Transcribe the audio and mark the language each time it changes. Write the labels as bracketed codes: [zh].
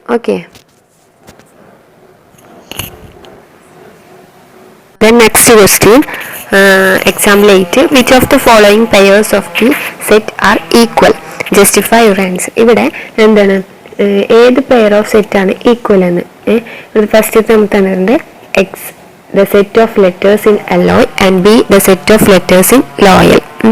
[en] Okay, then next question, example 8, which of the following pairs of the set are equal? Justify your answer. [ml] ഇവിടെ എന്താണ് ഏത് pair of set ആണ് equal എന്ന്? ഇവിടെ first നമുക്ക് തന്നിട്ടുണ്ട് [en] x the set of letters in alloy and b the set of letters in loyal.